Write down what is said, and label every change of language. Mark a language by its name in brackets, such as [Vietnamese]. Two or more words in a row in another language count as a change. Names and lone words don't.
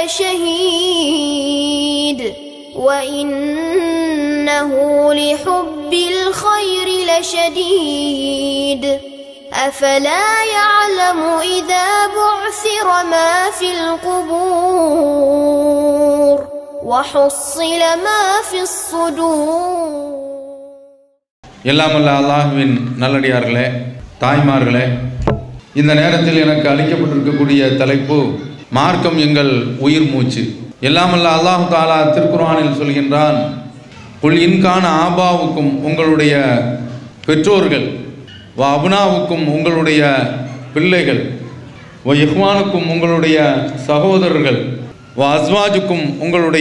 [Arabic] لشهيد وإنه لحب الخير لشديد أفلا يعلم إذا بعثر ما في القبور وحصل ما في الصدور. [Tamil] எல்லாம் வல்ல அல்லாஹ்வின் நல்லடியார்களே, தாய்மார்களே, இந்த நேரத்தில் எனக்கு அளிக்கப்பட்டிருக்கக்கூடிய தலைப்பு மார்க்கம் எங்கள் உயிர் மூச்சு. எல்லாம் வல்ல [Arabic] الله تعالى [Tamil] திருக்குர்ஆனில் சொல்கின்றான், [Arabic] قل إن كان [Tamil] ஆபாவுக்கும் உங்களுடைய பெற்றோர்கள், வ அபுனாவுக்கும் உங்களுடைய பிள்ளைகள், வ இஹ்வானுக்கும் உங்களுடைய சகோதரர்கள், வ அஸ்வாஜுக்கும் உங்களுடைய